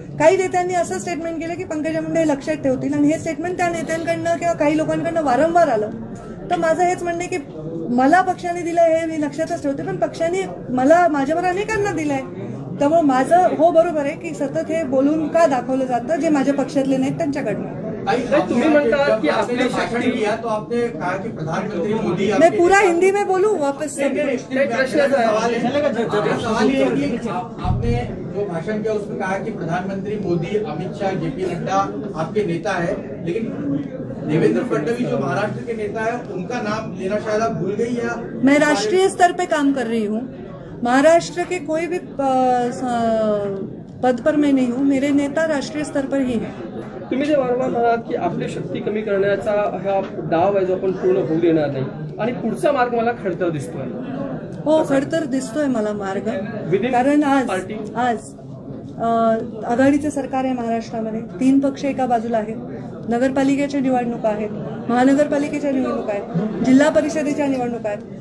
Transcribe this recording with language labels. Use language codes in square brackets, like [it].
[mr] काही नेत्यांनी असं स्टेटमेंट केलं की पंकजा मुंडे हे लक्षात ठेवतील, आणि हे स्टेटमेंट त्या नेत्यांकडनं किंवा काही लोकांकडनं वारंवार आलं. तर माझं हेच म्हणणं की मला पक्षाने दिलं हे मी लक्षातच ठेवते, पण पक्षाने मला माझ्यावर अनेकांना दिलंय. त्यामुळे माझं हो बरोबर आहे की सतत हे बोलून का दाखवलं जातं जे माझ्या पक्षातले नाहीत त्यांच्याकडनं. तुम्ही म्हणता की आपली [hi] भाषण किया तो आपने कहा कि प्रधानमंत्री मोदी मैं पूरा हिंदी में बोलूं वापस से? सवाल ये है कि आपने जो भाषण किया उसमें कहा कि प्रधानमंत्री मोदी, अमित शाह, जेपी नड्डा आपके नेता है, लेकिन देवेंद्र फडणवीस जो महाराष्ट्र के नेता है उनका नाम लेना शायद आप भूल गई या? मैं राष्ट्रीय स्तर पे काम कर रही हूँ, महाराष्ट्र के कोई भी पद पर मैं नहीं हूँ. मेरे नेता राष्ट्रीय स्तर पर ही है. [mr] तुम्ही जे वारंवार म्हणालात की आपली शक्ती कमी करण्याचा हा डाव आहे जो आपण पूर्ण होऊ देणार नाही, आणि पुढचा मार्ग मला खडतर दिसतोय. हो, खडतर दिसतोय मला मार्ग, कारण आज आघाडीचे सरकार आहे महाराष्ट्रामध्ये. 3 पक्ष एका बाजूला आहेत. नगरपालिकेच्या निवडणुका आहेत, महानगरपालिकेच्या निवडणुका आहेत, जिल्हा परिषदेच्या निवडणुका आहेत.